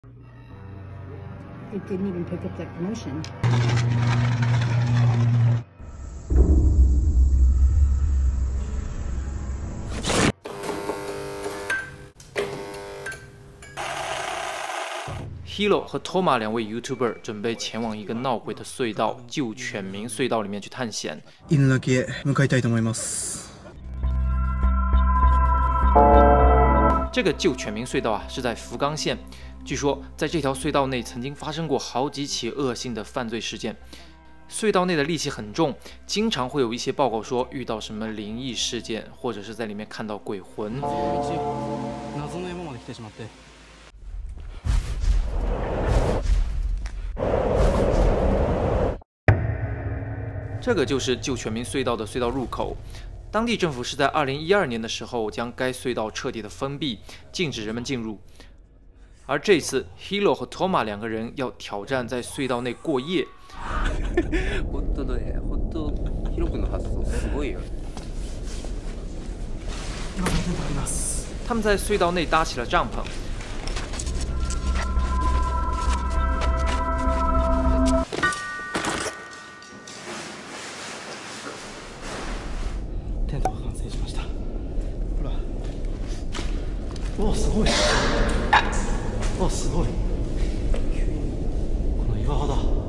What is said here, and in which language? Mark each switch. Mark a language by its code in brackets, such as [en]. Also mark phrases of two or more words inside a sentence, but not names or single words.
[en] It didn't even pick up that promotion. [zh] Hiro 和 Toma 两位 YouTuber 准备前往一个闹鬼的隧道——旧犬鸣隧道里面去探险。 [ja] 犬鳴へ向かいたいと思います。 [zh] 这个旧犬鸣隧道啊，是在福冈县。据说在这条隧道内曾经发生过好几起恶性的犯罪事件。隧道内的戾气很重，经常会有一些报告说遇到什么灵异事件，或者是在里面看到鬼魂。这个就是旧犬鸣隧道的隧道入口。当地政府是在2012年的时候将该隧道彻底的封闭，禁止人们进入。而这次 Hiro 和 Toma 两个人要挑战在隧道内过夜。 [ja] 本当だね、本当Hiro君の発想すごいよ。 [zh] 他们在隧道内搭起了帐篷。 [ja] お、すごい。お、すごい。この岩肌。